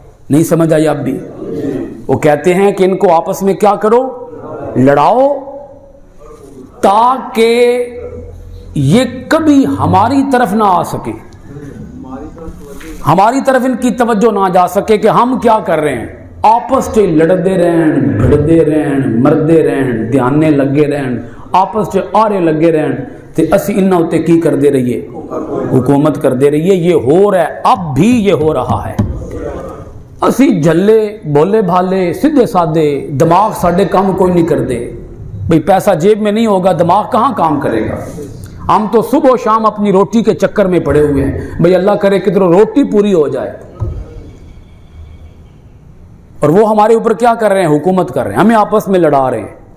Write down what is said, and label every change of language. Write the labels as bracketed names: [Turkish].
[Urdu] نہیں سمجھ آئی اب بھی؟ وہ کہتے ہیں کہ ان کو آپس میں کیا کرو، لڑاؤ، تاکہ یہ کبھی ہماری طرف نہ آ سکے، ہماری طرف ان کی توجہ نہ جا سکے کہ ہم کیا کر رہے ہیں. [Punjabi] آپس سے لڑتے رہن، بھڑتے رہن، مردے رہن، دھیانے لگے رہن، آپس سے آرے لگے رہن تے اسی انہاں اتے کی کر دے رہیے، حکومت کر دے رہیے. [Urdu] یہ ہو رہا ہے، اب بھی یہ ہو رہا ہے. [Punjabi] اسی جھلے بولے بھالے سیدھے سادے، دماغ ساڈے کام کوئی نہیں کر دے. [Urdu] بھئی پیسہ جیب میں نہیں ہوگا دماغ کہاں کام کرے گا؟ ہم تو صبح و شام اپنی روٹی کے چکر میں پڑے ہوئے ہیں. بھئی اللہ کرے کدھروں روٹی پوری ہو جائے، اور وہ ہمارے اوپر کیا کر رہے ہیں؟ حکومت کر رہے ہیں، ہمیں آپس میں لڑا رہے ہیں.